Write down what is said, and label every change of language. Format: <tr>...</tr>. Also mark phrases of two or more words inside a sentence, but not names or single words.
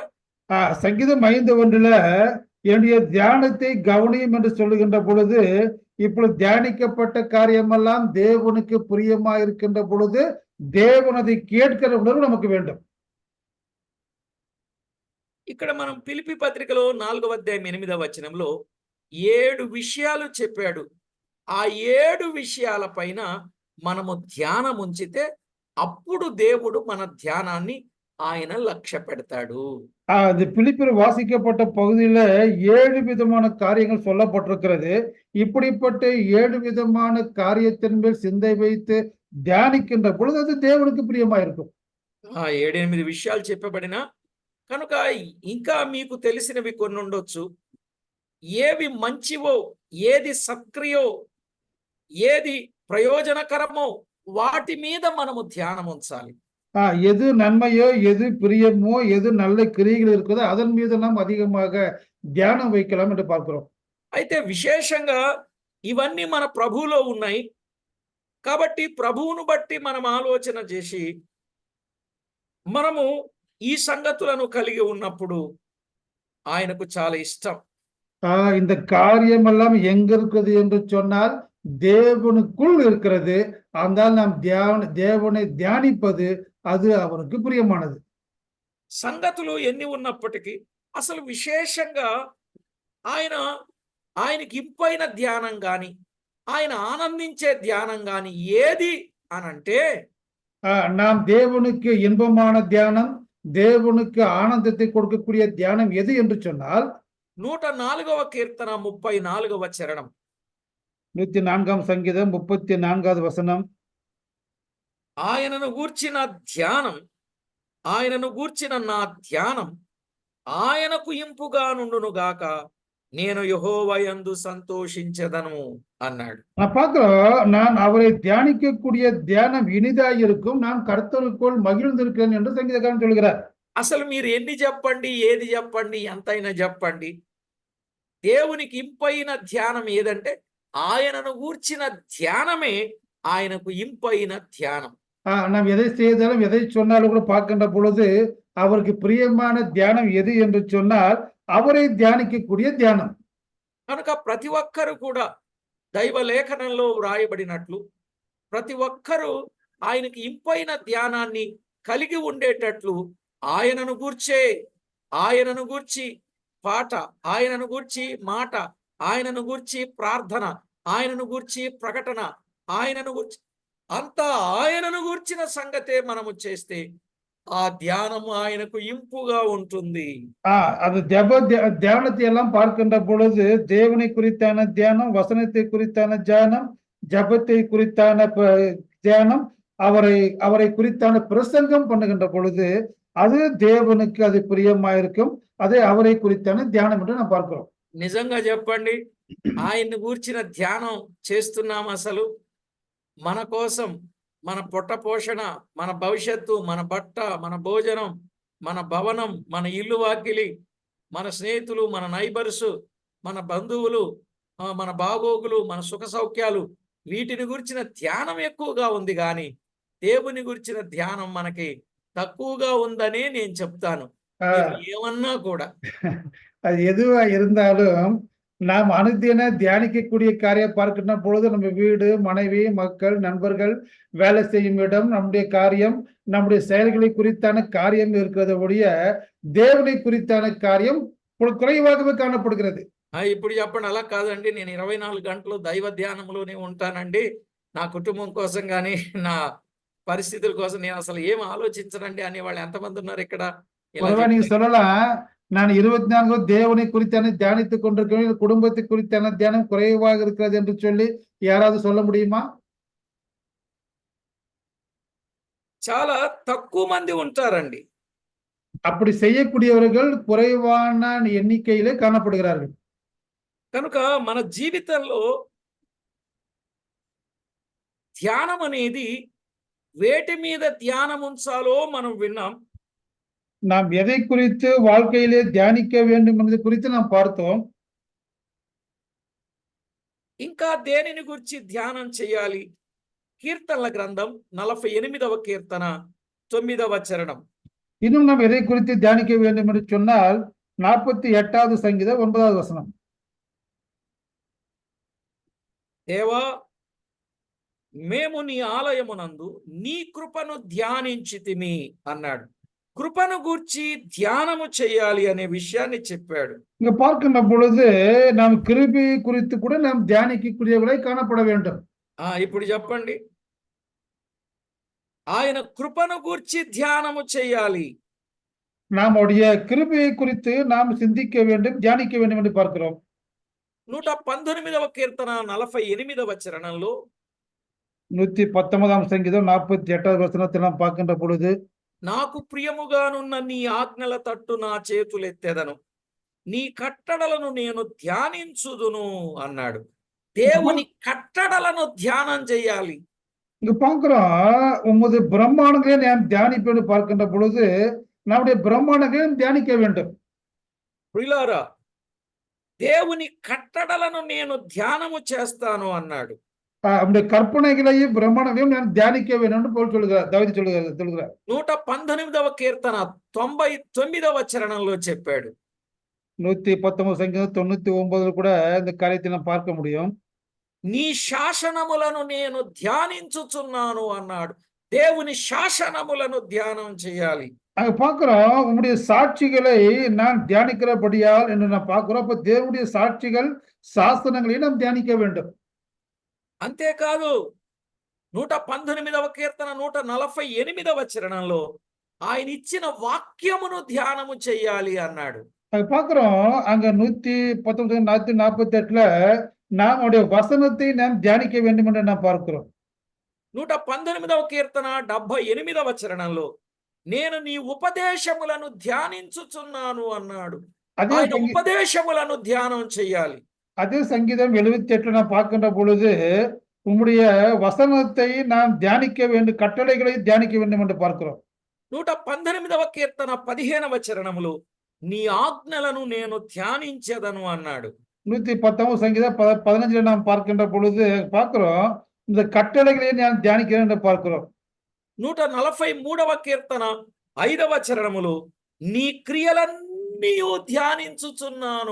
<ta>சங்கீதம் 5:1 என்னுடைய தியானத்தை கவனியும் என்று சொல்லுகின்ற பொழுது இப்பொழுது தியானிக்கப்பட்ட காரியமெல்லாம் தேவனுக்கு பிரியமா இருக்கின்ற பொழுது தேவன் அதை கேட்கிற உணர்வு நமக்கு வேண்டும்.</ta> <te>ఇక్కడ మనం ఫిలిప్పీ పత్రికలో 4వ అధ్యాయం 8వ వచనంలో 7 విషయాలు చెప్పాడు. ఆ 7 విషయాల పైన మనము ధ్యానం ఉంచితే అప్పుడు దేవుడు మన ధ్యానాన్ని ఆయన లక్ష్య పెడతాడు.</te> <ta>அந்த பிலிப்பில் வாசிக்கப்பட்ட பகுதியில 7 விதமான காரியங்கள் சொல்லப்பட்டிருக்கிறது. இப்படிப்பட்ட 7 விதமான காரியத்தின் மேல் சிந்தை வைத்து தியானிக்கின்ற பொழுது அது தேவனுக்கு பிரியமா இருக்கும்.</ta> <te>7-8 విషయాలు చెప్పబడినా కనుక ఇంకా మీకు తెలిసినవి కొన్ని ఉండొచ్చు. ఏవి మంచివో, ఏది సక్రియో, ఏది ప్రయోజనకరమో వాటి మీద మనము ధ్యానం ఉంచాలి.</te> <ta>எது நன்மையோ எது பிரியமோ எது நல்ல கிரியைகள் இருக்குதோ அதன் மீது நாம் அதிகமாக தியானம் வைக்கலாம் என்று பார்க்கிறோம்.</ta> <te>అయితే విశేషంగా ఇవన్నీ మన ప్రభువులో ఉన్నాయి కాబట్టి ప్రభువును బట్టి మనం ఆలోచన చేసి మనము ఈ సంగతులను కలిగి ఉన్నప్పుడు ఆయనకు చాలా ఇష్టం.</te> <ta>இந்த காரியம் எல்லாம் எங்க இருக்குது என்று சொன்னால் தேவனுக்குள் இருக்கிறது. ஆனால் நாம் தேவனை தியானிப்பது அது அவருக்கு பிரியமானது.</ta> <te>సంగతులు ఎన్ని ఉన్నప్పటికీ అసలు విశేషంగా ఆయనకి ఇంపైన ధ్యానం గాని ఆయన ఆనందించే ధ్యానం గాని ఏది అనంటే</te> <ta>நாம் தேவனுக்கு இன்பமான தியானம், தேவனுக்கு ஆனந்தத்தை கொடுக்கக்கூடிய தியானம் எது என்று சொன்னால்</ta> <te>104వ కీర్తన 34వ చరణం.</te> <ta>104வது சங்கீதம் 34வது வசனம்.</ta> <te>ఆయనను గూర్చిన నా ధ్యానం ఆయనకు ఇంపుగా నుండును గాక నేను యెహోవాయందు సంతోషించెదను అన్నాడు.</te> <ta>நான் பார்க்கிறோம், நான் அவரை தியானிக்கக்கூடிய தியானம் இனிதா இருக்கும், நான் கர்த்தருக்குள் மகிழ்ந்திருக்கிறேன் என்று சங்கீதக்காரன் சொல்கிறார்.</ta> <te>అసలు మీరు ఎన్ని చెప్పండి, ఏది చెప్పండి, ఎంతైనా చెప్పండి, దేవునికి ఇంపైన ధ్యానం ఏదంటే ఆయనను గూర్చిన ధ్యానమే ఆయనకు ఇంపైన ధ్యానం.</te> <ta>நாம் எதை செய்தாலும் எதை சொன்னாலும் கூட பார்க்கின்ற பொழுது அவருக்கு பிரியமான தியானம் எது என்று சொன்னால் அவரை தியானிக்கக்கூடிய தியானம்.</ta> <te>కనుక ప్రతి ఒక్కరు కూడా దైవ లేఖనంలో వ్రాయబడినట్లు ప్రతి ఒక్కరూ ఆయనకి ఇంపైన ధ్యానాన్ని కలిగి ఉండేటట్లు ఆయనను గూర్చే, ఆయనను గూర్చి పాట, ఆయనను గూర్చి మాట, ఆయనను గూర్చి ప్రార్థన, ఆయనను గూర్చి ప్రకటన, ఆయనను గూర్చి అంతా ఆయనను గూర్చిన సంగతే మనము చేస్తే ఆ ధ్యానము ఆయనకు ఇంపుగా ఉంటుంది.</te> <ta>அது தியானத்தை எல்லாம் பார்க்கின்ற பொழுது தேவனை குறித்தான தியானம், வசனத்தை குறித்தான தியானம், ஜபத்தை குறித்தான தியானம், அவரை அவரை குறித்தான பிரசங்கம் பண்ணுகின்ற பொழுது அது தேவனுக்கு அது பிரியமாயிருக்கும். అదే அவரை குறித்தான தியானம் என்று நாம் பார்க்கிறோம்.</ta> <te>నిజంగా చెప్పండి, ఆయన్ని గూర్చిన ధ్యానం చేస్తున్నాం అసలు? మన కోసం, మన పొట్ట పోషణ, మన భవిష్యత్తు, మన బట్ట, మన భోజనం, మన భవనం, మన ఇల్లు వాకిలి, మన స్నేహితులు, మన నైబర్సు, మన బంధువులు, మన బాగోగులు, మన సుఖ సౌఖ్యాలు, వీటిని గురించిన ధ్యానం ఎక్కువగా ఉంది కానీ దేవుని గురించిన ధ్యానం మనకి తక్కువగా ఉందనే నేను చెప్తాను. మీరు ఏమన్నా కూడా.</te> <ta>அது எதுவா இருந்தாலும் நாம் அனுதின தியானிக்கக்கூடிய காரியம் பார்க்கின்ற பொழுது நம்ம வீடு, மனைவி, மக்கள், நண்பர்கள், வேலை செய்யும் இடம், நம்முடைய காரியம், நம்முடைய செயல்களை குறித்தான காரியம் இருக்கிறத ஒழிய దేవుని குறித்தான காரியம் குறைவாகவே காணப்படுகிறது.</ta> <te>ఇప్పుడు చెప్పండి, అలా కాదండి, నేను 24 గంటలు దైవ ధ్యానంలోనే ఉంటానండి, నా కుటుంబం కోసం కానీ నా పరిస్థితుల కోసం నేను అసలు ఏం ఆలోచించనండి అనే వాళ్ళు ఎంతమంది ఉన్నారు ఇక్కడ?</te> <ta>ஒருவேளை நீங்க சொல்லலாம், நான் 24 தேவனை குறித்தான தியானித்துக் கொண்டிருக்கிறேன், குடும்பத்தை குறித்தான தியானம் குறைவாக இருக்கிறது என்று சொல்லி யாராவது சொல்ல முடியுமா?</ta> <te>చాలా తక్కువ మంది ఉంటారండి.</te> <ta>அப்படி செய்யக்கூடியவர்கள் குறைவான எண்ணிக்கையிலே காணப்படுகிறார்கள்.</ta> <te>కనుక మన జీవితంలో ధ్యానం అనేది వేటి మీద ధ్యానం ఉంచాలో మనం విన్నాం.</te> <ta>நாம் எதை குறித்து வாழ்க்கையிலே தியானிக்க வேண்டும் என்பது குறித்து நாம் பார்த்தோம்.</ta> <te>ఇంకా దేనిని గురించి ధ్యానం చేయాలి? కీర్తనల గ్రంథం 48వ కీర్తన 9వ చరణం.</te> <ta>இன்னும் நாம் எதை குறித்து தியானிக்க வேண்டும் என்று சொன்னால் 48வது சங்கீதம் 9வது வசனம்.</ta> <te>దేవా, మేము నీ ఆలయమునందు నీ కృపను ధ్యానించితిమి అన్నాడు. కృపను గూర్చి ధ్యానము చేయాలి అనే విషయాన్ని చెప్పాడు.</te> <ta>இங்க பார்க்கின்ற பொழுது நாம் கிருபை குறித்து கூட நாம் தியானிக்கக்கூடியவர்களாய் காணப்பட வேண்டும்.</ta> <te>ఇప్పుడు చెప్పండి, ఆయన కృపను గూర్చి ధ్యానము చేయాలి.</te> <ta>நம்முடைய கிருபையை குறித்து நாம் சிந்திக்க வேண்டும், தியானிக்க வேண்டும் என்று பார்க்கிறோம்.</ta> <te>119వ కీర్తన 48వ చరణంలో</te> <ta>119வது சங்கீதம் 48வது వచనத்தை நாம் பார்க்கின்ற பொழுது</ta> <te>నాకు ప్రియముగానున్న నీ ఆజ్ఞల తట్టు నా చేతులెత్తెదను, నీ కట్టడలను నేను ధ్యానించుదును అన్నాడు. దేవుని కట్టడలను ధ్యానం చేయాలి.</te> <ta>இங்க பார்க்கிறோம், உமது பிரம்மாண்டங்களை நாம் தியானிப்பேன் பார்க்கின்ற பொழுது நம்முடைய பிரம்மாண்டங்களை தியானிக்க வேண்டும்.</ta> <te>ప్రియులారా, దేవుని కట్టడలను నేను ధ్యానము చేస్తాను అన్నాడు.</te> <ta>நம்முடைய கற்பனைகளையும் பிரம்மாண்டங்களையும் நான் தியானிக்க வேண்டும் என்று போல் சொல்கிறார், தாவீது சொல்கிறார்.</ta> <te>119వ కీర్తన 99వ చరణంలో చెప్పాడు.</te> <ta>119வது சங்கீதம் 99 கூட இந்த காரியத்தை நாம் பார்க்க முடியும்.</ta> <te>నీ శాసనములను నేను ధ్యానించుచున్నాను అన్నాడు. దేవుని శాసనములను ధ్యానం చేయాలి.</te> <ta>அங்க பார்க்கிறோம், உம்முடைய சாட்சிகளை நான் தியானிக்கிறபடியால் என்று நான் பார்க்கிறோம். அப்ப தேவனுடைய சாட்சிகள், சாசனங்களையும் நாம் தியானிக்க வேண்டும்.</ta> <te>అంతేకాదు 119వ కీర్తన 148వ చరణంలో ఆయన ఇచ్చిన వాక్యమును ధ్యానము చేయాలి అన్నాడు.</te> <ta>அங்க பார்க்கிறோம், அங்க 119 148ல நம்முடைய வசனத்தை நாம் தியானிக்க வேண்டும் என்று நாம் பார்க்கிறோம்.</ta> <te>119వ కీర్తన 78వ చరణంలో నేను నీ ఉపదేశములను ధ్యానించుచున్నాను అన్నాడు.</te> <ta>அதே</ta> <te>ఆయన</te> <ta>சங்கீ</ta> <te>ఉపదేశములను ధ్యానం చేయాలి.</te> <ta>அதே சங்கீதம் 78 நாம் பார்க்கின்ற பொழுது உம்முடைய வசனத்தை நாம் தியானிக்க வேண்டும், கட்டளைகளை தியானிக்க வேண்டும் என்று பார்க்கிறோம்.</ta> <te>118వ కీర్తన 15వ చరణములో నీ ఆజ్ఞలను నేను ధ్యానించెదను అన్నాడు.</te> <ta>110 சங்கீதம் 15 நாம் பார்க்கின்ற பொழுது பார்க்கிறோம், இந்த கட்டளைகளை நான் தியானிக்கிறேன் என்று பார்க்கிறோம்.</ta> <te>143వ కీర్తన 5వ చరణములో నీ క్రియలన్నీయు ధ్యానించుచున్నాను.</te>